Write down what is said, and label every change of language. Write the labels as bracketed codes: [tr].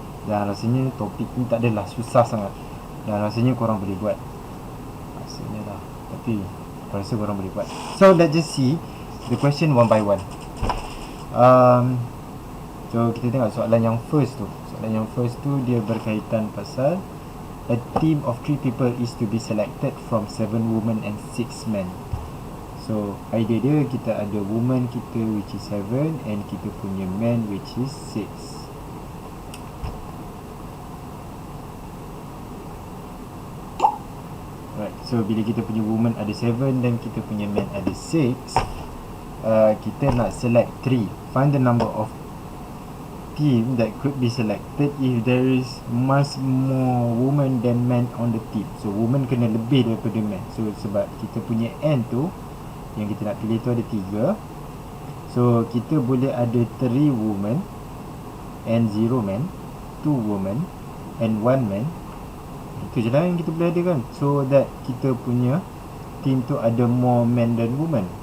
[ms] Dan rasanya topik ni tak adalah susah sangat. Dan rasanya korang boleh buat. Rasanya lah. Tapi aku rasa korang boleh buat. [en] So let's just see the question one by one. So [ms] kita tengok soalan yang first tu. Soalan yang first tu dia berkaitan pasal [en] a team of 3 people is to be selected from 7 women and 6 men. [ms] So idea dia, kita ada woman kita which is 7 and kita punya man which is 6. Right, so bila kita punya woman ada 7 dan kita punya man ada 6, kita nak select 3. [en] Find the number of team that could be selected if there is much more women than men on the team. [ms] So woman kena lebih daripada man. So sebab kita punya N tu yang kita nak pilih tu ada 3. [en] So [ms] kita boleh ada [en] 3 women and 0 men, 2 women and 1 man. [ms] Itu je lah yang kita boleh ada kan. So that kita punya team tu ada [en] more men than women.